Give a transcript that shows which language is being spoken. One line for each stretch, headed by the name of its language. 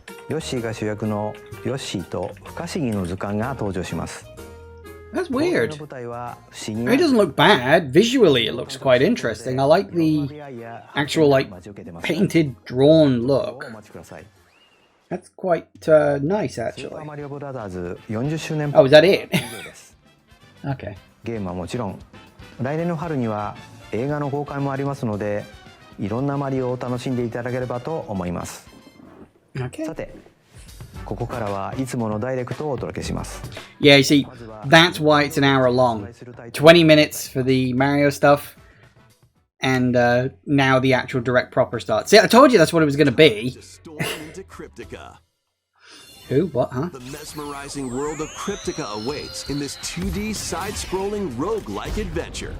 Japanese: ヨッシーが主役のヨッシーと不可思議の図鑑が登場します。
English: That's weird.
Japanese: 舞台は不思議
English: It doesn't look bad. Visually, it looks quite interesting. I like the actual, like, painted, drawn look.
Japanese: お待ちください。
English: That's quite nice,
Japanese: スーパー
English: actually.
Japanese: マリオブラザーズ40周年
English: Oh, is that it?
Japanese: 以上です。
English: Okay.
Japanese: ゲームはもちろん、来年の春には映画の公開もありますので、いろんなマリオを楽しんでいただければと思います。
English: Okay.
Japanese: さて、ここからはいつものダイレクトをお届けします。
English: Yeah, you see, that's why it's an hour long. 20 minutes for the Mario stuff, and now the actual direct proper starts. See, I told you that's what it was going to be. To storm into Cryptica. Who? What? Huh? The mesmerizing world of Cryptica awaits in this 2D side-scrolling roguelike adventure.